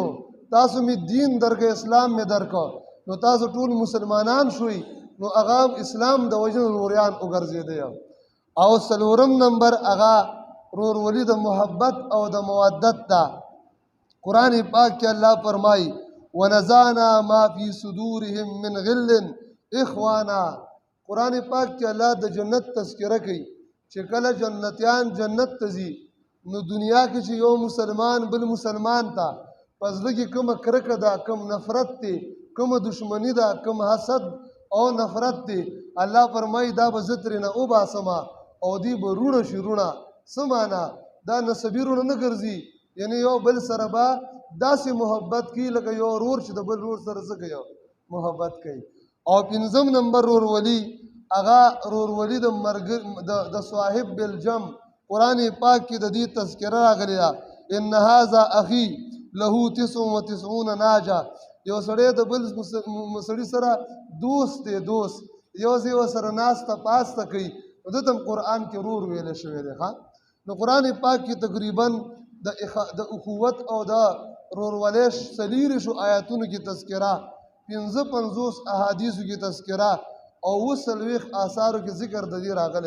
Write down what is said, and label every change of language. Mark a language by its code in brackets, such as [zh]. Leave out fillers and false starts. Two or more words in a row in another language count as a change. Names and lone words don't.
[ps] تاسو می دین درکه اسلام می درکه، نو تاسو ټول مسلمانان شوي، نو هغه اسلام د وجنه وروریان وګرځېدئ. او څلورم نمبر هغه ورورولي د محبت او د مودت ده. قرآن پاک کې الله فرمایي [ar] ونزعنا ما فی صدورهم من غل اخوانا. [ps] قرآن پاک کې الله د جنت تذکره کوي چې کله جنتیان جنت ته ځي، نو دنیا کې چې یو مسلمان بل مسلمان ته په زړه کې کومه کرکه ده، کوم نفرت دی، کومه دشمني ده، کوم حسد او نفرت دی، الله فرمایي دا به زه ترېنه وباسمه او دی به رونه شي. رونه څه معنا؟ دا نسبي رونه نه ګرځي، یعنی یو بل سره به داسې محبت کوي لکه یو ورور چې د بل ورور سره څه کوي محبت کوي. او پنځم نمبر ورورولي هغه ورورولي د [ar] صاحب بالجم. [ps] قرآن پاک کې د دې تذکره راغلی ده [ar] ان هذا اخي له 99 ناجه. [ps] یو سړی د بل سړي سره دوست دی، دوست یو ځای ورسره ناسته پاسته کوي، نو دته هم قرآن کې ورور ویلی شوی دی. نو قرآن پاک کې تقریبا د اخوت او د ورورولۍ 40 آیاتونو کې تذکره، 55 احادیثو کې تذکره او 40 آثارو کې ذکر د دې راغلی.